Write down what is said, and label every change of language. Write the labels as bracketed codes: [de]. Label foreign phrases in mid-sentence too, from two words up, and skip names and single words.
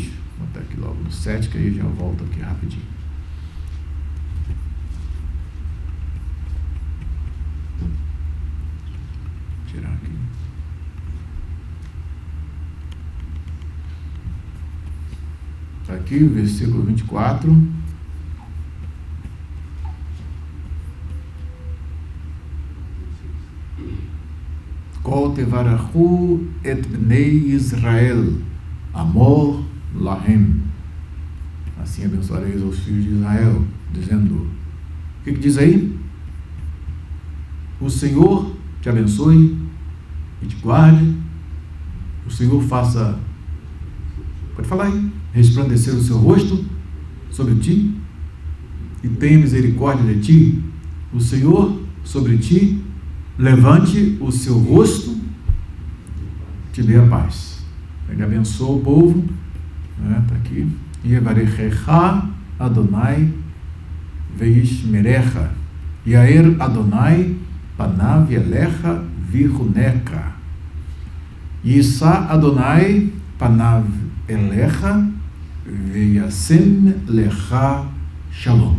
[pt] Vou botar aqui logo no 7, que aí já volto aqui rapidinho. Vou tirar aqui. Está aqui o versículo 24. [he] כה תברכו את בני ישראל, אמור להם. [pt] Assim abençoareis os filhos de Israel, dizendo, o que diz aí? O Senhor te abençoe e te guarde, o Senhor faça, pode falar aí, resplandecer o seu rosto sobre ti e tenha misericórdia de ti, o Senhor sobre ti levante o seu rosto, te dê a paz. Ele abençoa o povo, né? Está aqui. [he] יברכך אדוני וישמרך. יאר אדוני פניו אליך ויחנך. ישא אדוני פניו אליך וישם לך שלום.